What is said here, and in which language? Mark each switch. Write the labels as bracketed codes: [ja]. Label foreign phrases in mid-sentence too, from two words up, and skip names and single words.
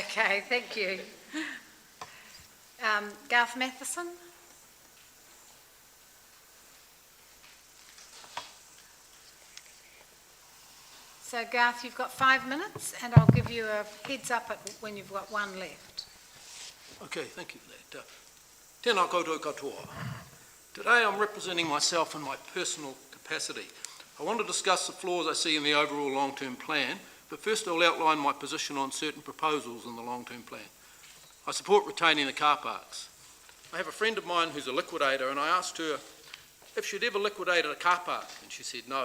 [en] Okay. Thank you. Garth Matheson. So Garth, you've got 5 minutes, and I'll give you a heads up when you've got 1 left. Okay, thank you for that. [mi] Tēnā koutou katoa. [en] Today I'm representing myself in my personal capacity. I want to discuss the flaws I see in the overall long-term plan, but first I'll outline my position on certain proposals in the long-term plan. I support retaining the car parks. I have a friend of mine who's a liquidator, and I asked her if she'd ever liquidated a car park, and she said no.